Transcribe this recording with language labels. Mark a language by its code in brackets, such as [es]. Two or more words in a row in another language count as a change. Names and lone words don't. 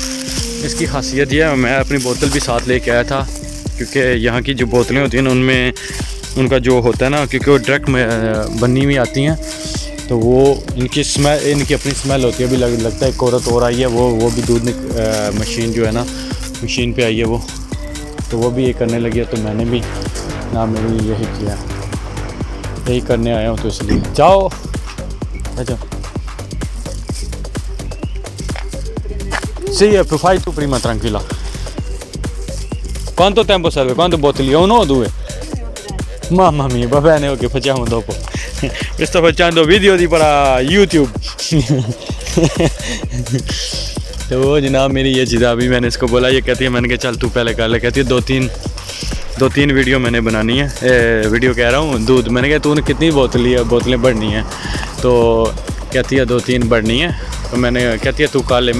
[hi] इसकी खासियत ये है, मैं अपनी बोतल भी साथ लेके आया था, क्योंकि यहाँ की जो बोतलें होती हैं ना उनमें उनका जो होता है ना, क्योंकि वो डायरेक्ट में बनी हुई आती हैं, तो वो इनकी अपनी स्मेल होती है। अभी लगता है एक औरत और आई है, वो भी दूध मशीन जो है ना मशीन पे आई है वो, तो वो भी ये करने लगी है, तो मैंने भी ना मेरी यही किया, यही करने आया हूँ, तो इसलिए जाओ अच्छा। [it] Sì, fai tu prima tranquilla. Quanto tempo serve? Quante bottiglie? Uno o due? Mamma mia, va bene, ok, facciamo dopo. Io sto facendo video di per YouTube. [hi] तो वो जनाब मेरी ये चीज़ अभी मैंने इसको बोला, ये कहती है, मैंने कहा चल तू पहले कर ले, कहती है दो तीन वीडियो मैंने बनानी है, वीडियो कह रहा हूँ दूध। मैंने कहा तूने कितनी बोतलें भरनी है, तो कहती है 2-3 बढ़नी है, तो मैंने कहती है तू कर ले।